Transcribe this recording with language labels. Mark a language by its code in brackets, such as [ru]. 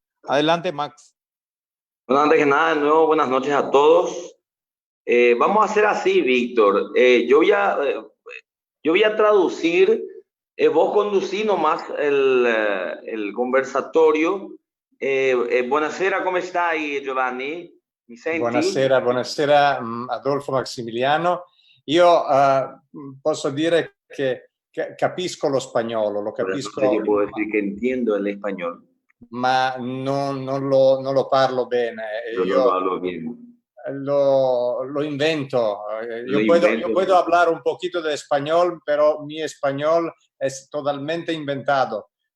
[es] Adelante, Max. Bueno, antes que nada, de nuevo, buenas noches a todos. Vamos a hacer así, Víctor. Yo voy a traducir, vos conducí nomás el conversatorio. [it] Buonasera, come stai, Giovanni? Mi senti? Buonasera Adolfo Maximiliano. Io posso dire che capisco lo spagnolo, lo capisco. [es] Yo puedo decir que entiendo el español. [it] Ma non lo parlo bene. [es] Yo no lo hablo bien. [it] Lo invento. [es] Yo puedo hablar un poquito de español, pero mi español es totalmente inventado.